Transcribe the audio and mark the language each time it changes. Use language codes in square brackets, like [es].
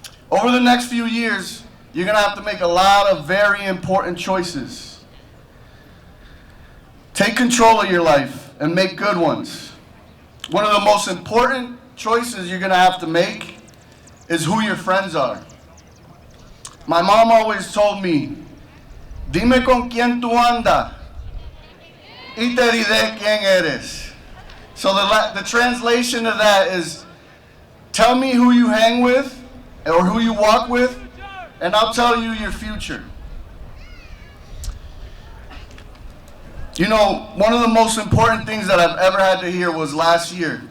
[en] Over the next few years, you're going to have to make a lot of very important choices. Take control of your life and make good ones. One of the most important choices you're going to have to make is who your friends are. My mom always told me, [es] dime con quién tú andas, y te diré quién eres. [en] So the translation of that is, tell me who you hang with, or who you walk with, and I'll tell you your future. You know, one of the most important things that I've ever had to hear was last year.